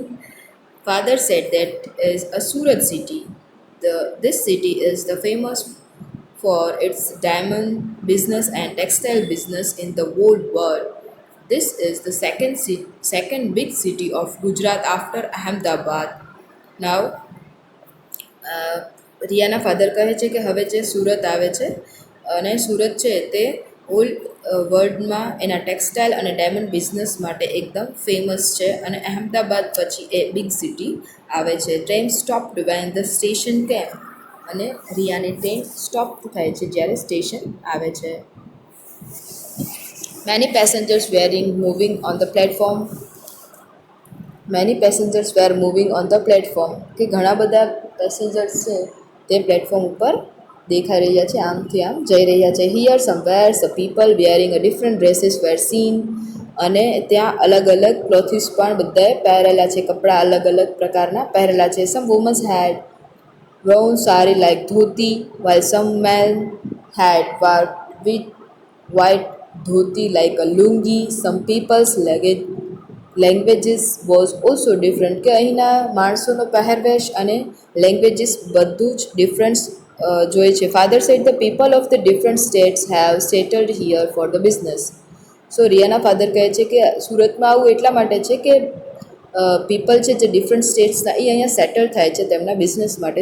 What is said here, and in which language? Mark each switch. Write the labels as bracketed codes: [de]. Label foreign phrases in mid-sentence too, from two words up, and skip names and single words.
[en] Father said that is a Surat city. This city is the famous for its diamond business and textile business in the whole world. This is the second big city of Gujarat after Ahmedabad. Now, [gu] રિયાના ફાધર કહે છે કે હવે જે સુરત આવે છે અને સુરત છે તે હોલ વર્લ્ડમાં એના ટેક્સટાઇલ અને ડાયમંડ બિઝનેસ માટે એકદમ ફેમસ છે અને અહેમદાબાદ પછી એ [en] big city [gu] આવે છે. [en] train stopped when the station came. [gu] અને રિયાની ટ્રેન સ્ટોપ થાય છે જ્યારે સ્ટેશન આવે છે. [en] Many passengers were moving on the platform. [gu] કે ઘણા બધા પેસેન્જર્સ છે તે પ્લેટફોર્મ ઉપર દેખાઈ રહ્યા છે, આમથી આમ જઈ રહ્યા છે. [en] here somewhere the people wearing a different dresses were seen. [gu] અને ત્યાં અલગ અલગ ક્લોથિસ પણ બધાએ પહેરેલા છે, કપડાં અલગ અલગ પ્રકારના પહેરેલા છે. [en] some womens had worn sari like dhoti, while some men had with white dhoti like a lungi. Some people's languages was also different [gu] કે અહીંના માણસોનો પહેરવેશ અને લેંગ્વેજીસ બધું જ ડિફરન્સ જોઈએ છે. [en] father said the people of the different states have settled here for the business. [gu] સો રિયાના ફાધર કહે છે કે સુરતમાં આવું એટલા માટે છે કે પીપલ છે જે ડિફરન્ટ સ્ટેટ્સના એ અહીંયા સેટલ થાય છે તેમના બિઝનેસ માટે.